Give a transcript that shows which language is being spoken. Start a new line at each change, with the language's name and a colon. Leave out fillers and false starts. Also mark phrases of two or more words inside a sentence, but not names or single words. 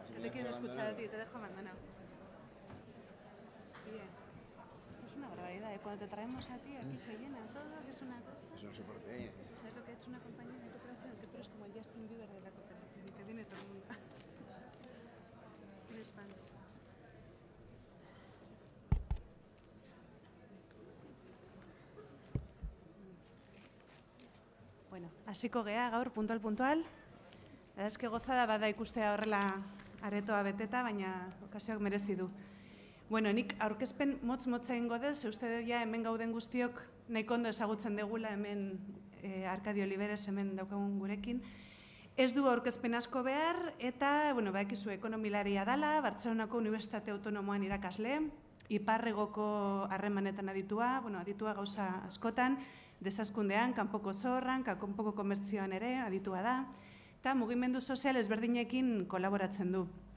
Spanish: No te quiero escuchar a ti, te dejo abandonado. Bien. Esto es una barbaridad, ¿eh? Cuando te traemos a ti, aquí se llena todo, que es una cosa. Eso no sé por qué. ¿Sabes lo que ha hecho una compañía de cooperación? Que tú eres como el Justin Bieber de la cooperación y que viene todo el mundo. Tienes fans.
Basque: Bueno, hasiko gea gaur puntual.
Spanish: Es que
Basque: gozada bada ikustea horrela aretoa beteta, baina okasioak merezi du. Bueno, nik aurkezpen motz-motza egingo dez, uste dut ja hemen gauden guztiok nahiko ondo ezagutzen degula hemen Arkadio Oliveres hemen daukagun gurekin. Ez du aurkezpen asko behar eta, bueno, badakizu ekonomilaria dala, Bartzelonako Unibertsitate Autonomoan irakasle, iparregoko harremanetan aditua, bueno, aditua gauza askotan, desazkundean, kanpoko zorran, kanpoko komertzioan ere aditua da, eta mugimendu sozial ezberdinekin kolaboratzen du.